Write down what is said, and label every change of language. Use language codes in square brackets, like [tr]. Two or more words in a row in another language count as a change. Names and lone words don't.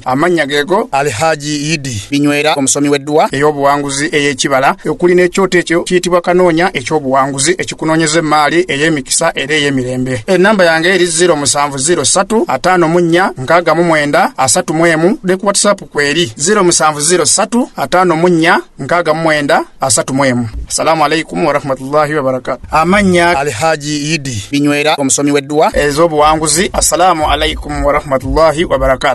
[lg] Amanya gego Alhaji Idi Binywera omusomi weddwa ey'obuwanguzi ey'ekibala okuli n'ekyoto ekyo kiyitibwa kanoonya eky'obuwanguzi ekikunoonyeza emaali ey'emikisa era ey'emirembe. Enamba yange eri 0703546931 ne ku WhatsApp kweri 0703546931. [ar] السلام عليكم ورحمة الله وبركاته. [lg] Amanya Alhaji Idi Binywera omusomi weddwa ez'obuwanguzi. [ar] السلام عليكم ورحمة الله وبركاته.